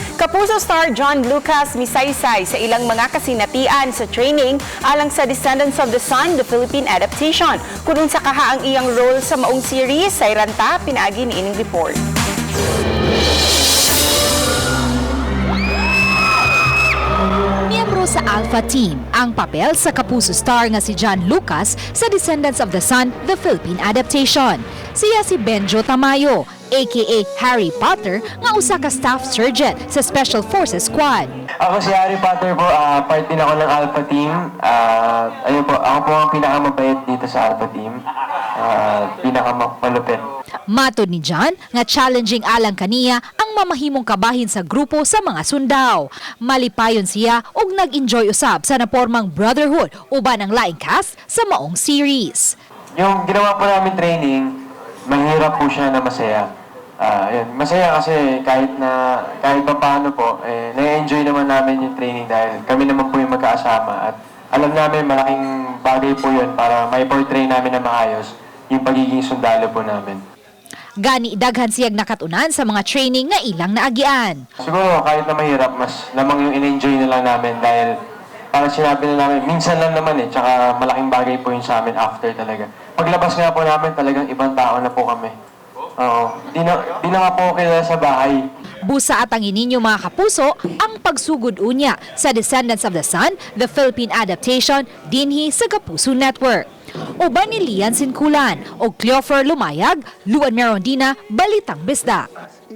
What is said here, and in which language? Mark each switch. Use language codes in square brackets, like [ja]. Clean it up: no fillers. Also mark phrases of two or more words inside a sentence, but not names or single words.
[ceb] Kapuso star John Lucas misaysay sa ilang mga kasinatian sa training alang sa Descendants of the Sun, the Philippine adaptation. Kunun sa kahaang iyang role sa maong series, sa iranta, pinaagi ni ining report. Miyembro sa Alpha Team, ang papel sa Kapuso star nga si John Lucas sa Descendants of the Sun, the Philippine adaptation. Siya si Benjo Tamayo, aka Harry Potter, nga usa ka staff sergeant sa Special Forces Squad. [tl] Ako si Harry Potter po, part din ako ng Alpha Team. Ayun po, ako po ang pinakamabait dito sa Alpha Team. Pinakamapalupit. [ceb] Matod ni John nga challenging alang kaniya ang mamahimong kabahin sa grupo sa mga sundaw. Malipayon siya og nag-enjoy usab sa napormang brotherhood uban ang laing cast sa maong series. [tl] Yung ginawa po namin training, mahirap po siya na masaya. Yun. Masaya kasi kahit pa paano po, na-enjoy naman namin yung training dahil kami naman po yung magkasama at alam namin malaking bagay po yun para may portray namin na maayos yung pagiging sundalo po namin. [ceb] Gani daghan siyag nakatunan sa mga training nga ilang naagian. [tl] Siguro kahit na mahirap, mas lamang yung in-enjoy na lang namin dahil parang sinabi na namin, minsan lang naman tsaka malaking bagay po yun sa amin after talaga. Paglabas nga po namin, talagang ibang tao na po kami. Di na nga po kilala sa bahay. [ceb] Busa at ang ininyo mga kapuso ang pagsugod unya sa Descendants of the Sun, the Philippine adaptation dinhi sa Kapuso Network. Uban ni Lian Sinculan o Cleofer Lumayag, Luan Merondina, Balitang Bisda.